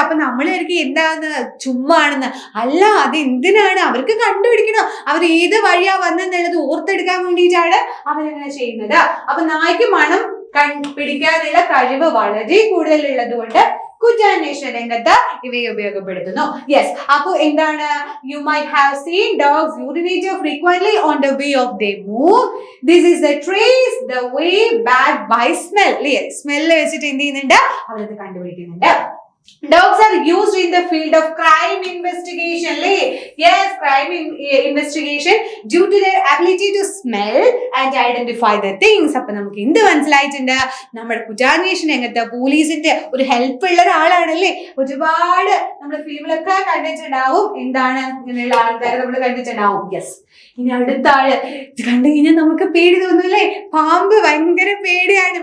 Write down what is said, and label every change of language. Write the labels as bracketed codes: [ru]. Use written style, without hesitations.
[ml] അപ്പൊ നമ്മൾ ആയിരിക്കും എന്താന്ന്, ചുമ്മാണെന്ന്. അല്ല, അത് എന്തിനാണ്? അവർക്ക് കണ്ടുപിടിക്കണം അവർ ഏത് വഴിയാ വന്നെന്നുള്ളത് ഓർത്തെടുക്കാൻ വേണ്ടിയിട്ടാണ് അവരങ്ങനെ ചെയ്യുന്നത്. അപ്പൊ നായ്ക്ക് മണം പിടിക്കാനുള്ള കഴിവ് വളരെ കൂടുതലുള്ളത് കൊണ്ട് കുറ്റാന്വേഷണ രംഗത്ത് ഇവയെ ഉപയോഗപ്പെടുത്തുന്നു. യെസ്, അപ്പൊ എന്താണ്? [en] You might have seen dogs urinate frequently on the way of they move. This is the trace the way back by smell. [ml] Smell വെച്ചിട്ട് എന്ത് ചെയ്യുന്നുണ്ട്? അവരത് കണ്ടുപിടിക്കുന്നുണ്ട്. [en] Dogs are used in the field of crime investigation. Yes, crime investigation due to their ability to smell and identify the things. [ml] അപ്പൊ നമുക്ക് എന്ത് മനസ്സിലായിട്ടുണ്ട്? നമ്മുടെ കുറ്റാന്വേഷണ രംഗത്ത് പോലീസിന്റെ ഒരു ഹെൽപ്പ് ഉള്ള ഒരാളാണല്ലേ. ഒരുപാട് നമ്മുടെ ഫിലിമിലൊക്കെ കണ്ടിട്ടുണ്ടാവും. എന്താണ് ഇങ്ങനെയുള്ള ആൾക്കാരെ നമ്മൾ കണ്ടിട്ടുണ്ടാവും. യെസ്. ഇനി അടുത്ത ആള് കണ്ടു കഴിഞ്ഞാൽ നമുക്ക് പേടി തോന്നൂല്ലേ? പാമ്പ് ഭയങ്കര പേടിയാണ്.